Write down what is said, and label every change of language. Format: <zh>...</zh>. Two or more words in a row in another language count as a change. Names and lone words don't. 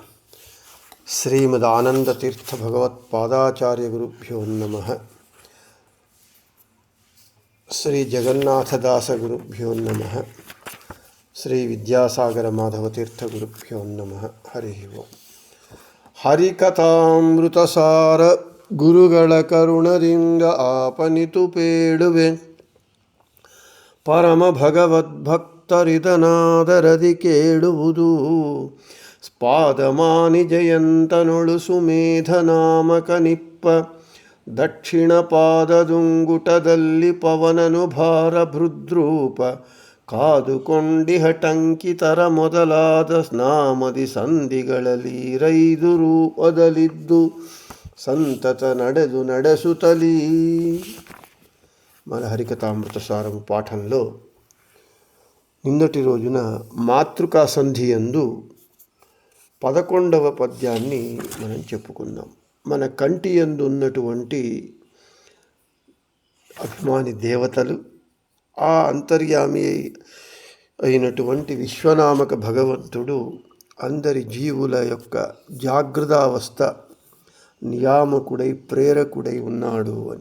<sa>శ్రీమదానందతీర్థభగవత్పాదాచార్యగురుభ్యో నమః. శ్రీ జగన్నాథదాసగురుభ్యో నమః. శ్రీ విద్యాసాగరమాధవతీర్థగురుభ్యో నమః. హరి ఓం.</sa> <kn>ಹರಿಕಥಾಮೃತಸಾರ ಗುರುಗಳ ಕರುಣದಿಂದ ಆಪನಿತು ಪೇಳುವೆ, ಪರಮ ಭಗವದ್ಭಕ್ತರಿದನಾದರದಿ ಕೇಳುವುದು. ಸ್ಪಾದಮಾನಿ ಜಯಂತನೊಳು ಸುಮೇಧ ನಾಮಕ ನಿಪ್ಪ, ದಕ್ಷಿಣ ಪಾದದುಂಗುಟದಲ್ಲಿ ಪವನನು ಭಾರ ಭೃದ್ರೂಪ, ಕಾದುಕೊಂಡಿಹಟಂಕಿತರ ಮೊದಲಾದ ನಾಮದಿ ಸಂಧಿಗಳಲ್ಲಿ ರೈದು ರೂಪದಲ್ಲಿದ್ದು ಸಂತತ ನಡೆಸುತ್ತಲೀ.</kn> <te>మన హరికథామృత సారము పాఠంలో నిన్నటి రోజున మాతృకా సంధి యందు 11వ పద్యాన్ని మనం చెప్పుకుందాం. మన కంటి యందు ఉన్నటువంటి అభిమాని దేవతలు, ఆ అంతర్యామి అయినటువంటి విశ్వనామక భగవంతుడు అందరి జీవుల యొక్క జాగృతావస్థ నియామకుడై ప్రేరకుడై ఉన్నాడు అని.</te>